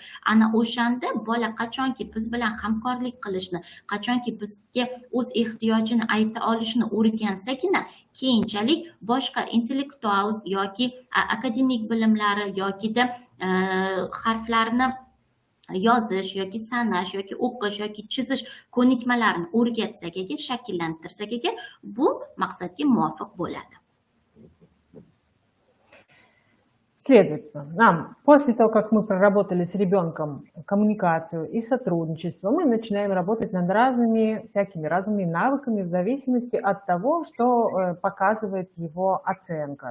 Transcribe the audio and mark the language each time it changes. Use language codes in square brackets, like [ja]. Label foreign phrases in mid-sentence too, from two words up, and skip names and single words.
[uz] Ana o'shanda bola qachonki biz bilan hamkorlik qilishni, qachonki bizga o'z ehtiyojini ayta olishni o'rgansagina, keyinchalik boshqa intellektual yoki akademik bilimlari yokida harflarni yozish yoki sanash yoki o'qish yoki chizish ko'nikmalarini o'rgatsak agar, shakllantirsak agar, bu maqsadga muvofiq bo'ladi. [ru] Следовательно, нам после того, как мы проработали с ребенком коммуникацию и сотрудничество, мы начинаем работать над разными навыками в зависимости от того, что показывает его оценка.